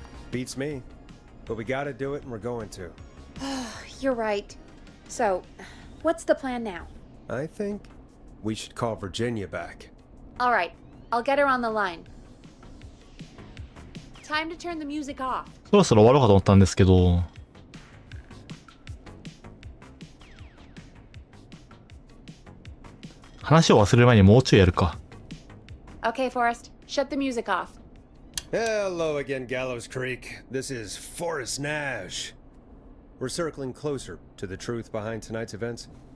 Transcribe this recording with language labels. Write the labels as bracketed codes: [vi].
[en] Beats me. But we gotta do it and we're going to. You're right. So, what's the plan now? I think we should call Virginia back. All right, I'll get her on the line. Time to turn the music off. [ja] そろそろ終わろうかと思ったんですけど。話を忘れる前にもうちょいやるか。 [en] Okay, Forrest, shut the music off. Hello again, Gallows Creek. This is Forrest Nash. We're circling closer to the truth behind tonight's events.